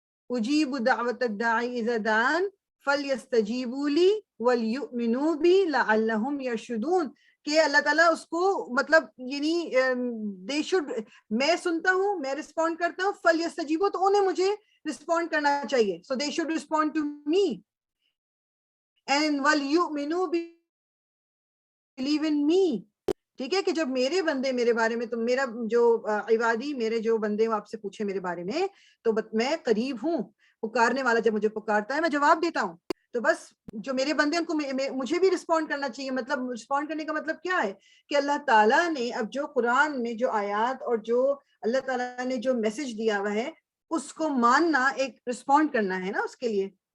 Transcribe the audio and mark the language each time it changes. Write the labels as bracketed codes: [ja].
[ar] اجیب دعوت الداعی اذا دعان فلیستجیبوا لی ولیؤمنوا بی لعلہم یرشدون، [ur] کہ اللہ تعالیٰ اس کو مطلب یعنی they should، میں سنتا ہوں، میں رسپونڈ کرتا ہوں، فلیستجیبوا تو انہیں مجھے رسپونڈ کرنا چاہیے. [en] so they should respond to me and [ar] ولیؤمنوا بی، [en] believe in me. [ur] ٹھیک ہے، کہ جب میرے بندے میرے بارے میں، تو میرا جو عبادی، میرے جو بندے وہ آپ سے پوچھے میرے بارے میں، تو میں قریب ہوں. پکارنے والا جب مجھے پکارتا ہے میں جواب دیتا ہوں. تو بس جو میرے بندے ان کو مجھے بھی رسپونڈ کرنا چاہیے. مطلب رسپونڈ کرنے کا مطلب کیا ہے کہ اللہ تعالیٰ نے اب جو قرآن میں جو آیات اور جو اللہ تعالیٰ نے جو میسج دیا ہوا ہے اس کو ماننا، ایک رسپونڈ کرنا ہے نا اس کے لیے.